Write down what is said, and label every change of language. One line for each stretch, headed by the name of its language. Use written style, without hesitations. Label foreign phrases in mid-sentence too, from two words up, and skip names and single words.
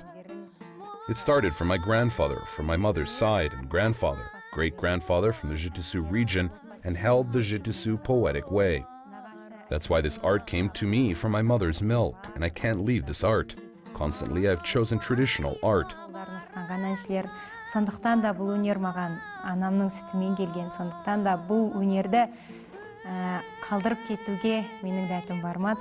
English: It started from my grandfather, from my mother's side, and grandfather, great-grandfather from the Jitisu region, and held the Jitisu poetic way. That's why this art came to me from my mother's milk, and I can't leave this art. Constantly, I've chosen traditional art.
Kazakh: Сондықтан да бұл өнер маған анамның сүтімен келген. Сондықтан да бұл өнерді қалдырып кетуге менің дәтім бармады.